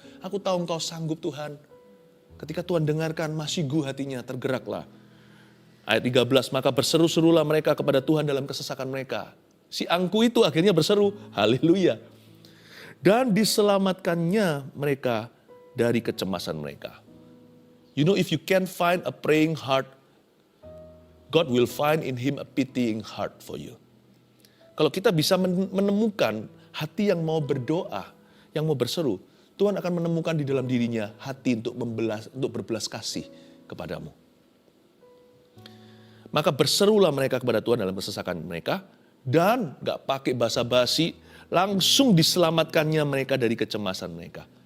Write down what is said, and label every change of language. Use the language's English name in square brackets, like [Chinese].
[Indonesian] Aku tahu Engkau sanggup Tuhan. Ketika Tuhan dengarkan, masyigu hatinya, tergeraklah. Ayat 13, maka berseru-serulah mereka kepada Tuhan dalam kesesakan mereka. Si angku itu akhirnya berseru, haleluya. Dan diselamatkannya mereka dari kecemasan mereka. [English] You know, if you can find a praying heart, God will find in him a pitying heart for you. [Indonesian] Kalau kita bisa menemukan hati yang mau berdoa, yang mau berseru, Tuhan akan menemukan di dalam dirinya hati untuk berbelas kasih kepadamu. Maka berserulah mereka kepada Tuhan dalam kesesakan mereka, dan gak pakai basa-basi, langsung diselamatkannya mereka dari kecemasan mereka.